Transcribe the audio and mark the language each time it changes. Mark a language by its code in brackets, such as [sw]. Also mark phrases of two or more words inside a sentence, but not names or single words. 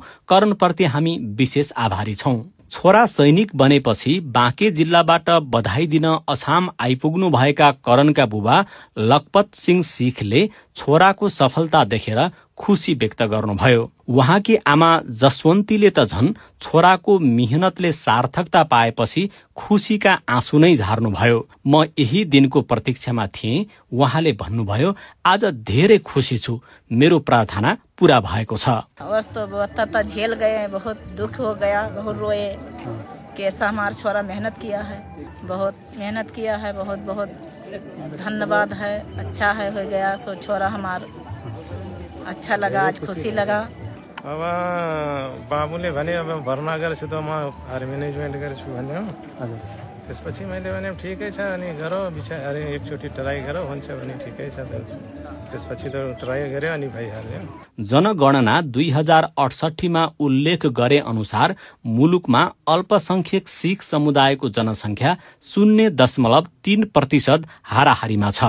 [ne] करणप्रति हामी विशेष आभारी छौं। छोरा सैनिक बनेपछि बाँके जिल्लाबाट बधाई दिन अछाम आइपुग्नु भएका करणका बुबा लखपत सिंह सिखले छोराको सफलता देखेर खुसी व्यक्त गर्नुभयो। उहाँकी आमा जसवन्तीले त झन् छोराको मेहनतले सार्थकता पाएपछि खुसीका आँसु नै झार्नुभयो। म यही दिनको प्रतीक्षामा थिएँ। उहाँले भन्नुभयो, आज धेरै खुसी छु, मेरो प्रार्थना पूरा भएको छ। [hi] तो झेल गए, बहुत दुख हो गया, बहुत रोए। कैसा हमारा छोरा मेहनत किया है, बहुत मेहनत किया है, बहुत बहुत धन्यवाद है। अच्छा है हो गया सो छोरा हमार अच्छा लगा, आज खुसी लगा। [ne] अब बाबुले भने अब भर्ना गरेछु त म आर्मी नै जोइन गरेछु भन्यो। त्यसपछि मैले भने ठिकै छ अनि गरौ बिचारा एकचोटि ट्राई गरौ भन्छ भने ठिकै छ। त्यसपछि त ट्राई गर्यो अनि भइहाल्यो। जनगणना 2068 मा उल्लेख गरे अनुसार मुलुकमा अल्पसंख्यक सिख समुदायको जनसंख्या 0.3% हाराहारीमा छ।